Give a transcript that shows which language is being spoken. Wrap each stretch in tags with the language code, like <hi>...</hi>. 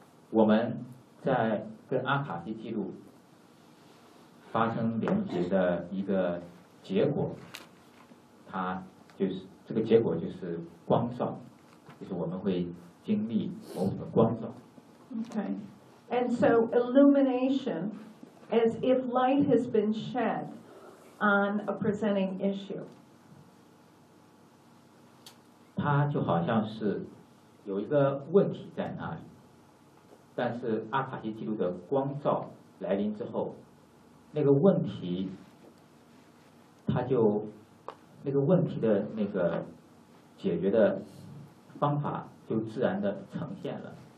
<zh>我们在跟阿卡西记录发生连接的一个结果，它就是这个结果就是光照，就是我们会经历某种的光照。</zh> <en>Okay, and so illumination, as if light has been shed on a presenting issue.</en> <zh>它就好像是有一个问题在那里，但是阿卡西记录的光照来临之后，那个问题它就那个问题的那个解决的方法就自然的呈现了。</zh>